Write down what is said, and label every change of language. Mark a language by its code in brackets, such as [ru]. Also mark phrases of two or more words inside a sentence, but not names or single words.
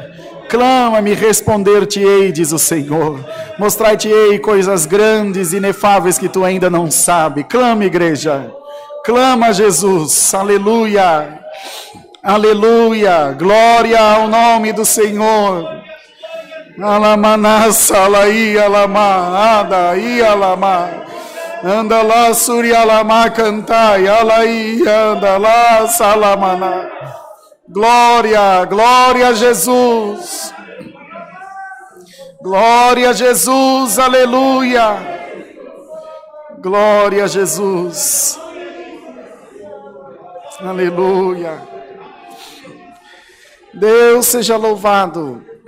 [pt] Clama-me, responder-te-ei, diz o Senhor. Mostrar-te-ei coisas grandes e inefáveis que tu ainda não sabe. Clama, igreja. Clama, Jesus. Aleluia. Aleluia. Glória ao nome do Senhor. Alamanassa, alaí, alama, ada, i, alama. Anda lá, suri, alama, cantai, alaí, anda lá, salamana. Glória, glória a Jesus. Glória a Jesus, aleluia. Glória a Jesus. Aleluia. Deus seja louvado.